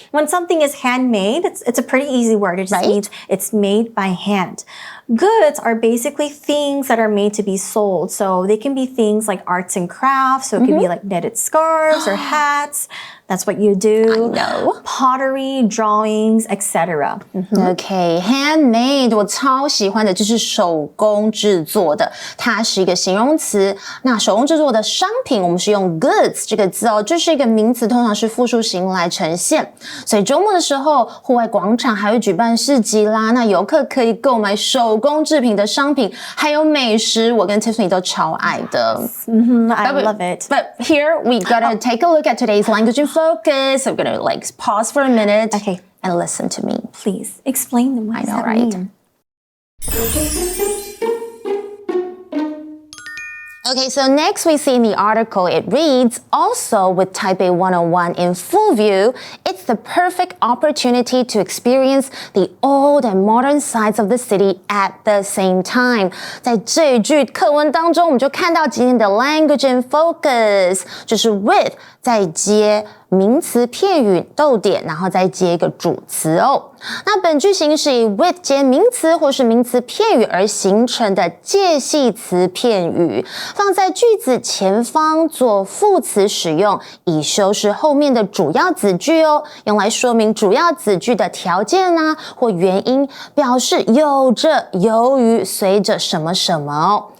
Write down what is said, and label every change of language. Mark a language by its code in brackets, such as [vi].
[en] When something is handmade, it's a pretty easy word. It just means it's made by hand. Goods are basically things that are made to be sold. So they can be things like arts and crafts. So it could be like knitted scarves or hats. That's what you do. I know. Pottery, drawings, etc. [zh] OK, handmade 我超喜欢的，就是手工制作的，它是一个形容词。那手工制作的商品，我们是用 goods 这个字哦，这是一个名词，通常是复数形来呈现。所以周末的时候，户外广场还会举办市集啦，那游客可以购买手工制品的商品，还有美食，我跟 Tiffany 都超爱的。 [en] I love it. But here we gotta take a look at today's language and focus. So we're gonna pause for a minute and listen to me. Please explain them. I know, right? Mean? Okay, so next we see in the article, it reads, also with Taipei 101 in full view, it's the perfect opportunity to experience the old and modern sides of the city at the same time. [zh] 在这一句课文当中，我们就看到今天的 [en] language and focus [zh] 就是 with 再接名词片语逗点，然后再接一个主词哦。那本句型是以 with 接名词或是名词片语而形成的介系词片语，放在句子前方做副词使用，以修饰后面的主要子句哦，用来说明主要子句的条件啊或原因，表示有着、由于、随着什么什么哦。